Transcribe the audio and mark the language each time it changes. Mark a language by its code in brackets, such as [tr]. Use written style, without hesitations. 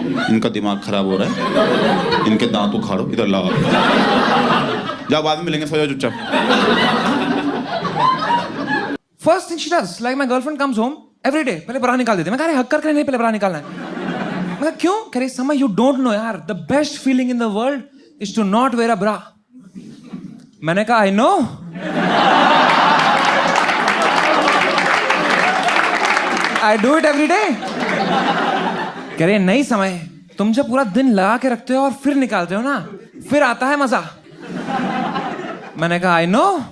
[hi] इनका दिमाग खराब हो रहा है, इनके दांत उखाड़ो, इधर लाओ। जाओ, बाद में मिलेंगे, सो जाओ चुपचाप। [en] First thing she does, like my girlfriend comes home every day, [hi] पहले ब्रा निकाल देती है। मैं कह रहा हक कर नहीं, पहले ब्रा निकालना है। मैं कहा क्यों? कह रही समय [en] you don't know यार, the best feeling in the world is to not wear a bra. [hi] मैंने कहा [en] I know. I do it every day. [hi] कह रहे नहीं समय, तुम जब पूरा दिन लगा के रखते हो और फिर निकालते हो ना, फिर आता है मजा। मैंने कहा [en] I know.